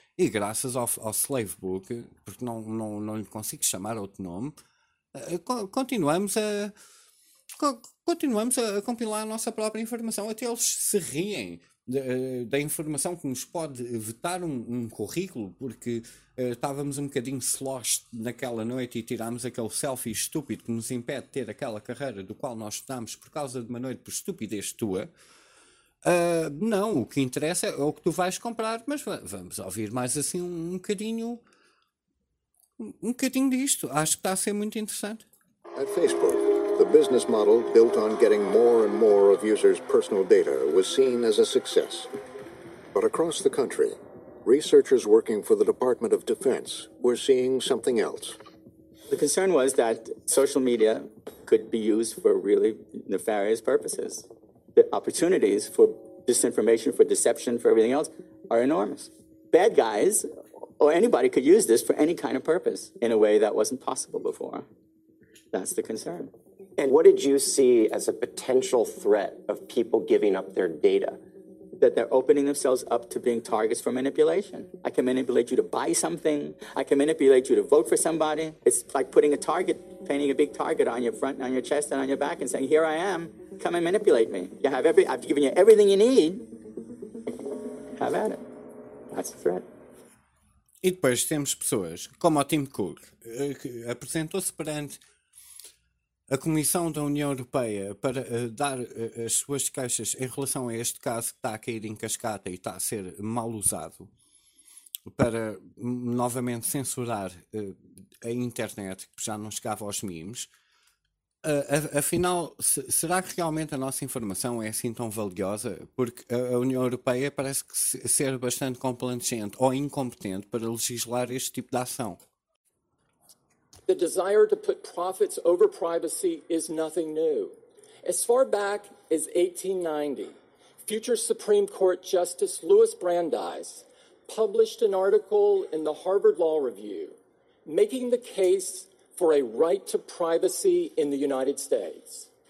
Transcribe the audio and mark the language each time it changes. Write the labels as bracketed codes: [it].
[pt] E graças ao Slavebook, porque não lhe consigo chamar outro nome, continuamos a compilar a nossa própria informação, até eles se riem da informação que nos pode vetar um currículo, porque estávamos um bocadinho sloshed naquela noite e tirámos aquele selfie estúpido que nos impede de ter aquela carreira do qual nós estudámos por causa de uma noite por estupidez tua. Não, o que interessa é o que tu vais comprar, mas vamos ouvir mais assim um bocadinho disto. Acho que está a ser muito interessante. [en] At Facebook, the business model built on getting more and more of users' personal data was seen as a success. But across the country, researchers working for the Department of Defense were seeing something else. The concern was that social media could be used for really nefarious purposes. The opportunities for disinformation, for deception, for everything else are enormous. Bad guys or anybody could use this for any kind of purpose in a way that wasn't possible before. That's the concern. And what did you see as a potential threat of people giving up their data? That they're opening themselves up to being targets for manipulation. I can manipulate you to buy something. I can manipulate you to vote for somebody. It's like putting a target, painting a big target on your front, on your chest, and on your back, and saying, here I am, come and manipulate me. You have I've given you everything you need. Have at it. That's a threat. [pt] E depois temos pessoas como o Tim Cook, que apresentou-se perante a Comissão da União Europeia para dar as suas queixas em relação a este caso que está a cair em cascata e está a ser mal usado para novamente censurar a internet, que já não chegava aos memes. Afinal, será que realmente a nossa informação é assim tão valiosa? Porque a União Europeia parece que ser bastante complacente ou incompetente para legislar este tipo de ação. [en] The desire to put profits over privacy is nothing new. As far back as 1890, future Supreme Court Justice Louis Brandeis published an article in the Harvard Law Review making the case for a right to privacy in the United States.